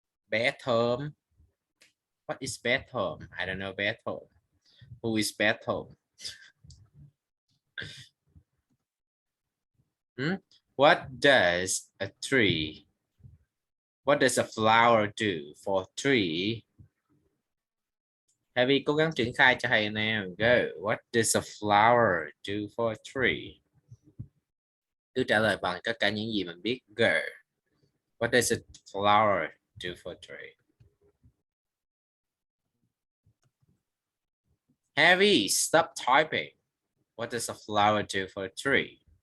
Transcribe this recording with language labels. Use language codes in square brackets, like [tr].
[en] Bé thơm. What is bé thơm? I don't know bé thơm. Who is bé thơm? What does a flower do for a tree? [vi] Heavy cố gắng triển khai cho thầy nào. [en] Go. What does a flower do for a tree? [vi] Cứ trả lời bằng tất cả những gì mình biết. [en] Go. What does a flower do for a tree? Heavy, stop typing. What does a flower do for a tree?